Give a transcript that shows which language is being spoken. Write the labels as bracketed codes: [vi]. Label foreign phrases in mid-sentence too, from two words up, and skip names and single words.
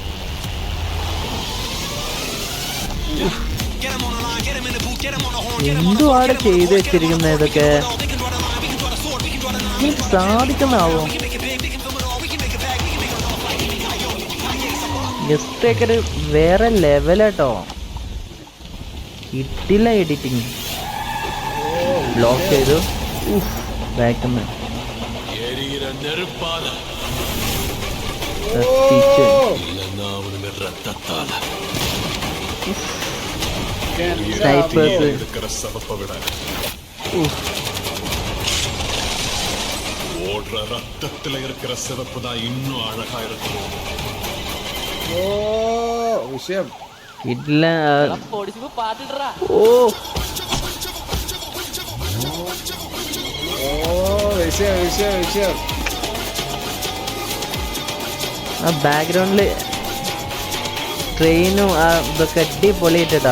[ml] എന്തുവാണ് ചെയ്ത് വെച്ചിരിക്കുന്ന ഇതൊക്കെ സാധിക്കുന്നാവോ ജസ്റ്റ് ഒരു വേറെ ലെവലാട്ടോ കിട്ടില്ല [en] editing block [ml] ചെയ്തു. ബാക്കിൽ നിന്ന് [ta] எரிகிற நெருப்பால [ml] കത്തിച്ചു. [ta] இல்லைன்னா அவனுங்க ரத்தத்தால സ്നൈപ്പേഴ്സ് இருக்கிற சிவப்பை விட ஓடுற ரத்தத்துல இருக்கிற சிவப்பு தான் இன்னும் அழகா இருக்கும். [ml] ഓ വിഷയം. ഇല്ല. ഓ ഓ വിഷയം വിഷയം വിഷയം. ആ ബാക്ക്ഗ്രൗണ്ടില് ട്രെയിനും ആ ഇതൊക്കെ അടിപൊളിയിട്ടാ.